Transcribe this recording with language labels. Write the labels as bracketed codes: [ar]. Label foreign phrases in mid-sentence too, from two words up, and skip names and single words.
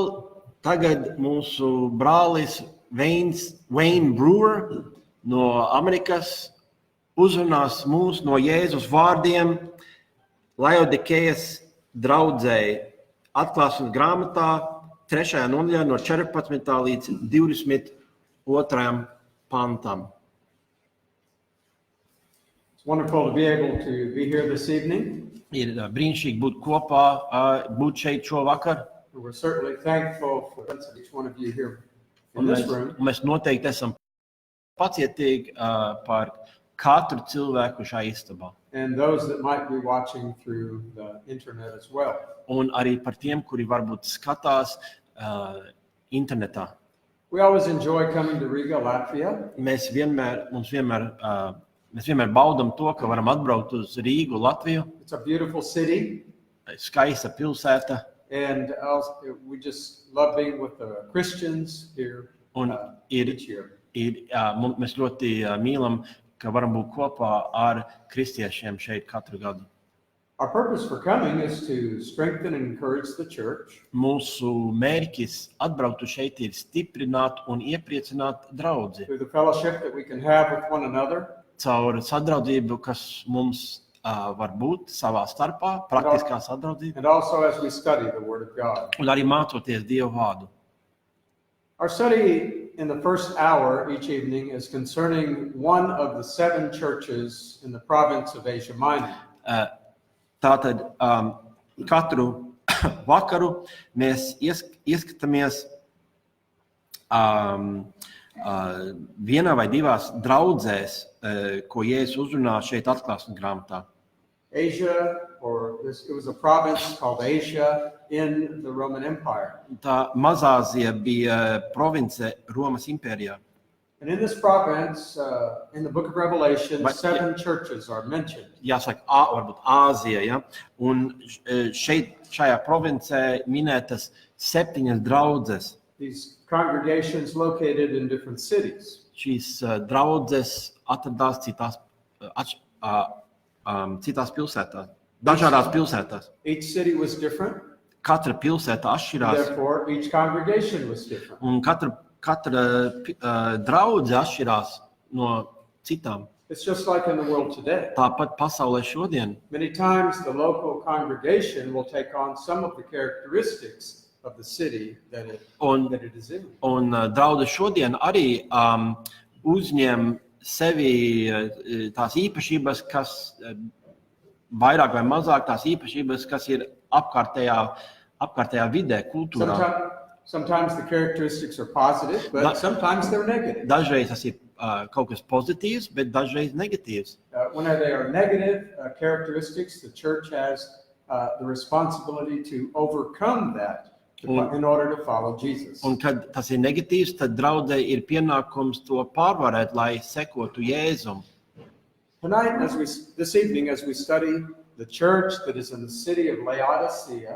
[lv] Tagad mūsu brālis Wayne Brewer no Amerikas uzrunās mūs no Jēzus vārdiem Lāodikejas draudzei Atklāsmes grāmatā 3. nodaļā no 14. līdz 22. pantam. [en] It's wonderful to be able to be here this evening. [lv] Ir brīnišķīgi būt kopā, būt šeit šovakar. [en] We're certainly thankful for each one of you here in this room. [lv] Mēs noteikti esam pacietīgi par katru cilvēku šajā istabā. [en] And those that might be watching through the internet as well. [lv] Un arī par tiem, kuri varbūt skatās internetā. [en] We always enjoy coming to Riga, Latvia. [lv] Mēs vienmēr baudam to, ka varam atbraukt uz Rīgu, Latviju. [en] It's a beautiful city. [lv] Skaista pilsēta. [en] And we just love being with the Christians here each year. [lv] Mēs ļoti mīlam, ka varam būt kopā ar kristiešiem šeit katru gadu. [en] Our purpose for coming is to strengthen and encourage the church. [lv] Mūsu mērķis atbraukt šeit ir stiprināt un iepriecināt draudzi. [en] Through the fellowship that we can have with one another. [lv] Caur sadraudzību, kas mums var būt savā starpā, praktiskā sadraudzība. [en] And also as we study the Word of God. [lv] Un arī mācoties Dieva vārdu. [en] Our study in the first hour each evening is concerning one of the 7 churches in the province of Asia Minor. [lv] Tātad katru vakaru mēs ieskatāmies vienā vai divās draudzēs, ko Jēzus uzrunā šeit Atklāsmes grāmatā. [en] Asia, it was a province called Asia in the Roman Empire. [lv] Tā Mazāzija bija province Romas impērijā. [en] And in this province, in the book of Revelation, 7 churches are mentioned. [lv] Jāsaka, varbūt Āzija, ja? Un šajā provincē minētas 7 draudzes. [en] These congregations located in different cities. [lv] Šīs draudzes atradās citās pilsētās, dažādās pilsētās. [en] Each city was different. [lv] Katra pilsēta atšķirās. [en] Therefore, each congregation was different. [lv] Un katra draudze atšķirās no citām. [en] It's just like in the world today. [lv] Tāpat pasaulē šodien. [en] Many times the local congregation will take on some of the characteristics of the city that it is in. [lv] Un draudze šodien arī uzņem sevi tās īpašības, kas vairāk vai mazāk tās īpašības, kas ir apkārtējā vidē, kultūrā. [en] Sometimes the characteristics are positive, but sometimes they're negative. [lv] Dažreiz tas ir kaut kas pozitīvs, bet dažreiz negatīvs. [en] When they are negative characteristics, the church has the responsibility to overcome that in order to follow Jesus. [lv] Un kad tas ir negatīvs, tad draudzei ir pienākums to pārvarēt, lai sekotu Jēzum. [en] Tonight, this evening, as we study the church that is in the city of Laodikeya,